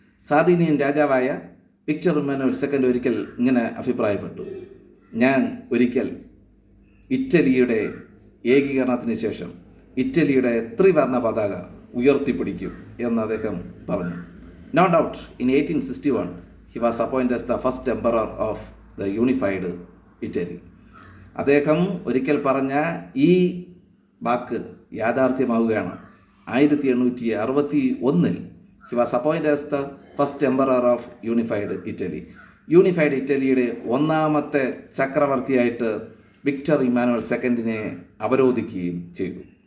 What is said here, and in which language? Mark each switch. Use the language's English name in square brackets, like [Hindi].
[Malayalam] Sardinian രാജാവായ Victor Emmanuel second ഒരിക്കൽ ഇങ്ങനെ അഭിപ്രായപ്പെട്ടു: ഞാൻ ഒരിക്കൽ ഇറ്റലിയുടെ ഏകീകരണത്തിന് ശേഷം ഇറ്റലിയുടെ ത്രിവർണ്ണ പതാക ഉയർത്തിപ്പിടിക്കും എന്ന് അദ്ദേഹം പറഞ്ഞു. [English] No doubt, in 1861, he was appointed as the first emperor of the unified Italy. [Malayalam] അദ്ദേഹം ഒരിക്കൽ പറഞ്ഞ ഈ വാക്ക് യാഥാർത്ഥ്യമാവുകയാണ്. [English] 1861 he was appointed as the first emperor of unified Italy. [Malayalam] Unified ഇറ്റലിയുടെ ഒന്നാമത്തെ ചക്രവർത്തിയായിട്ട് വിക്ടർ ഇമ്മാനുവൽ സെക്കൻഡിനെ അവരോധിക്കുകയും ചെയ്തു.